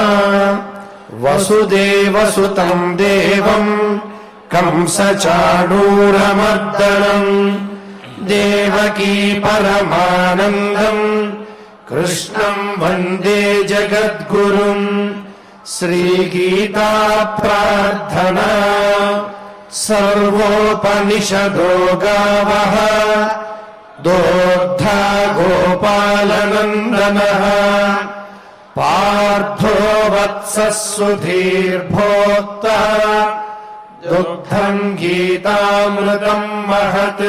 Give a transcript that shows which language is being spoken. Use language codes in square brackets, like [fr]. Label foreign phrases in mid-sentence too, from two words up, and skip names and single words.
[sa] వసుదేవసుతం దేవం కంసచాణూరమర్దనం దేవకీ పరమానందం కృష్ణం వందే జగద్గురుం. [te] శ్రీగీతా ప్రార్థన. [sa] सर्वोपनिषदो गावः दोग्धा गोपालनन्दनः पार्थो वत्सः सुधीर्भोक्ता दुग्धम् गीतामृतम् महत्।